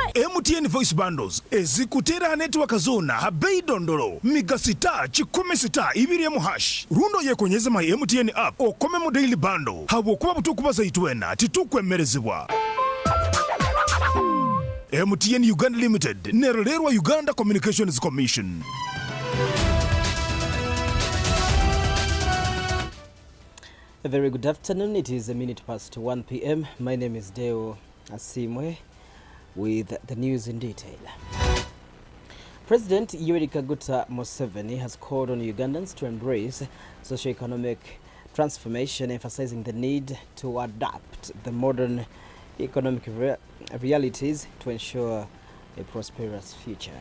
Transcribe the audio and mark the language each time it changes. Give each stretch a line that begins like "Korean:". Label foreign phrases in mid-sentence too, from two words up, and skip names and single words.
Nyoro: MTN Voice Bundles ezikutera network zona habei dondolo migasita 10 ibiri mu hash rundo yekonyeza my MTN app okome mu
English: daily bundle
Nyoro: habo kuba butukubaza itwena titukwemerezebwa MTN Uganda Limited nerolerwa Uganda Communications Commission.
English: A very good afternoon. It is a minute past 1 p.m. My name is Deo Asiimwe with the news in detail. President Yoweri Kaguta Museveni has called on Ugandans to embrace socio-economic transformation, emphasizing the need to adapt the modern economic realities to ensure a prosperous future.